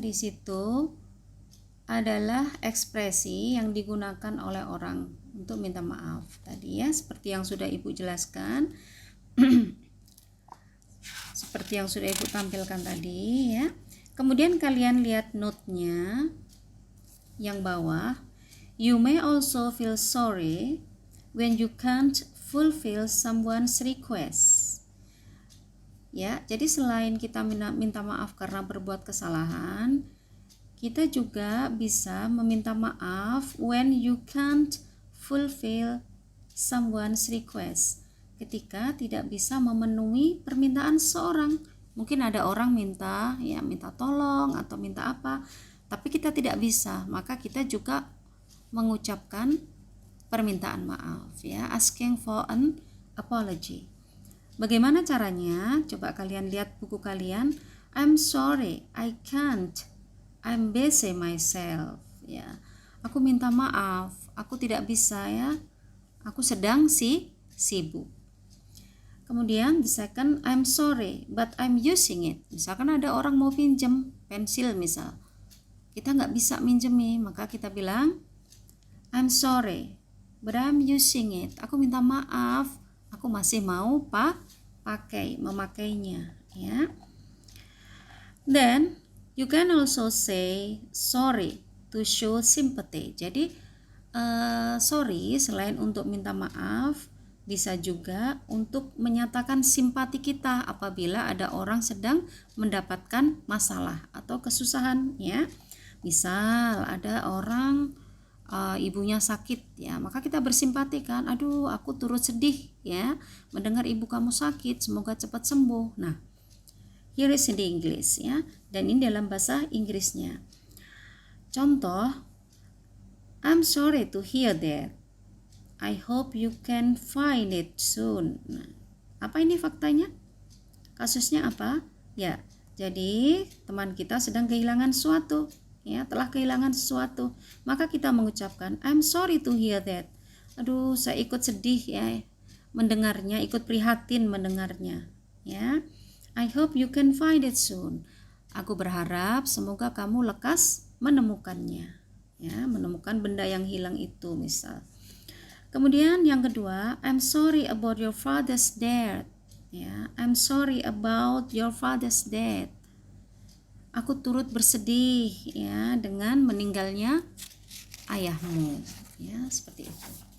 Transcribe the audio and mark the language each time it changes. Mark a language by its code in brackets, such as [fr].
[id] Di situ adalah ekspresi yang digunakan oleh orang untuk minta maaf tadi, ya, seperti yang sudah Ibu jelaskan. Seperti yang sudah Ibu tampilkan tadi, ya. Kemudian kalian lihat note-nya yang bawah. [en] You may also feel sorry when you can't fulfill someone's request. [id] Ya, jadi selain kita minta maaf karena berbuat kesalahan, kita juga bisa meminta maaf [en] when you can't fulfill someone's request. [id] Ketika tidak bisa memenuhi permintaan seseorang. Mungkin ada orang minta tolong atau minta apa, tapi kita tidak bisa, maka kita juga mengucapkan permintaan maaf, ya, [en] asking for an apology. [id] Bagaimana caranya? Coba kalian lihat buku kalian. [en] I'm sorry, I can't. I'm busy myself, ya. [id] Aku minta maaf, aku tidak bisa, ya. Aku sedang sibuk. Kemudian [en] the second, I'm sorry, but I'm using it. [id] Misalkan ada orang mau pinjam pensil misal. Kita nggak bisa minjemi, maka kita bilang [en] I'm sorry, but I'm using it. [id] Aku minta maaf, aku masih mau memakainya, ya. [en] Then you can also say sorry to show sympathy. [id] Jadi sorry selain untuk minta maaf, bisa juga untuk menyatakan simpati kita apabila ada orang sedang mendapatkan masalah atau kesusahan, ya. Misal ada orang ibunya sakit, ya, maka kita bersimpati kan, aduh aku turut sedih, ya, mendengar ibu kamu sakit, semoga cepat sembuh. Nah, [en] here is in the English, [id] ya, dan ini dalam bahasa Inggrisnya. Contoh, [en] I'm sorry to hear that. I hope you can find it soon. [id] Nah, apa ini faktanya? Kasusnya apa? Ya, jadi teman kita sedang kehilangan sesuatu. Ya, telah kehilangan sesuatu, maka kita mengucapkan [en] I'm sorry to hear that. [id] Aduh, saya ikut sedih, ya, mendengarnya, ikut prihatin mendengarnya, ya. [en] I hope you can find it soon. [id] Aku berharap semoga kamu lekas menemukannya, ya, menemukan benda yang hilang itu misal. Kemudian yang kedua, [en] I'm sorry about your father's death, ya. I'm sorry about your father's death. [id] Aku turut bersedih, ya, dengan meninggalnya ayahmu, ya, seperti itu.